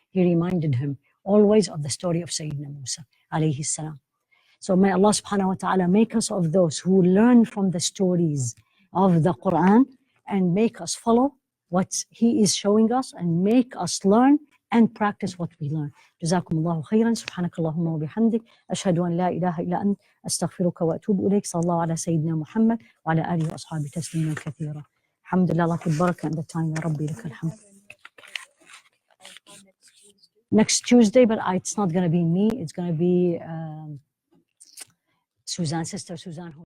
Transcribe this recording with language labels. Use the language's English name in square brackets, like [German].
[English] He reminded him always of the story of Sayyidina Musa alayhi salam. So may Allah subhanahu wa ta'ala make us of those who learn from the stories of the Quran and make us follow what he is showing us and make us learn and practice what we learn. [Arabic] جزاكم الله خيرا. سبحانك اللهم وبحمدك أشهد أن لا إله إلا أنت أستغفرك وأتوب إليك. صلى الله على سيدنا محمد وعلى آله وأصحابه تسليما كثيرا. الحمد لله. لك البركة [English] and the time. [Arabic] يا ربي لك الحمد. [English] Next Tuesday, but it's not going to be me. It's going to be Suzanne, Sister Suzanne.